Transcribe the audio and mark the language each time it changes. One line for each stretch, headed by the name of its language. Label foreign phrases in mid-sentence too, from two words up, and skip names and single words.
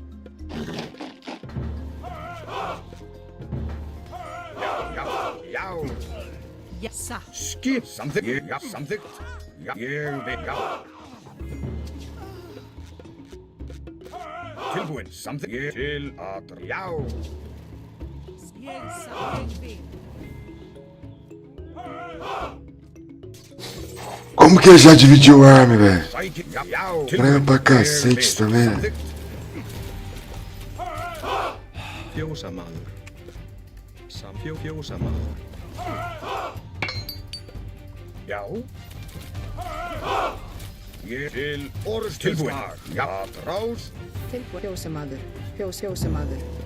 Icelandic: Já, já, já. Já, satt. Skip, samþykkt, ég, já, samþykkt. Já, ég vil, já. Tilbúin, samþykkt, ég til að, já. Ég satt. Ég vil.
Portuguese: Como que ele já dividiu o arme, velho?
Icelandic: Sækið, já, já.
Portuguese: Frango pra cacete também, né?
Icelandic: Fjósamaður. Fjósamaður. Já. Ég til orðstilbúin. Já, að ráð. Tilbúin. Fjósamaður. Fjósamaður.